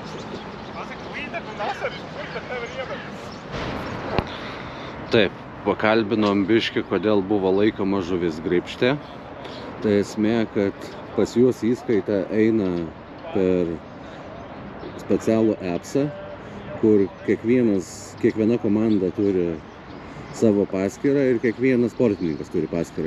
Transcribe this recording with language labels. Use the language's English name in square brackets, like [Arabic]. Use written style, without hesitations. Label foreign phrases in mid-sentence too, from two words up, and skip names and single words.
[Latvian] Pasaka, līdekli un asaris, kur tad nevar iemet? [Lithuanian] Taip, pakalbinom biškį, kodėl buvo laikoma žuvis graibšte. Tai esmė, kad pas juos įskaita eina per specialų appsą, kur kiekviena komanda turi savo paskyrą ir kiekvienas sportininkas turi paskyrą.